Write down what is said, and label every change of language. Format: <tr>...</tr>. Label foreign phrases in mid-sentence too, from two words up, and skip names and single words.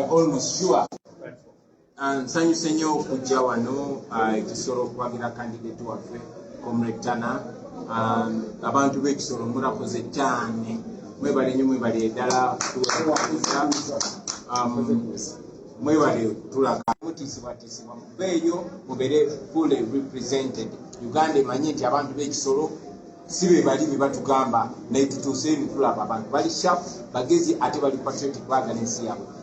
<en>are almost sure</en> <lg>nsanyuse nnyo okujja wano Ekisolo okwagira candidate waffe Comrade Tana.</lg> <rw>Abantu b'Ekisolo murakoze cyane,</rw> <lg>mwebale nnyo, mwebale ddala mwebale tulaka mutiisibwatiisibwa mubeeyo mubere</lg> <en>fully represented.</en> <lg>Uganda emanyi nti abantu b'Ekisolo si be bali bye batugamba naye tutuuse eno tulaba abantu bali sharp, bagezi ate bali patriotic, baagala ensi yaabwe.</lg>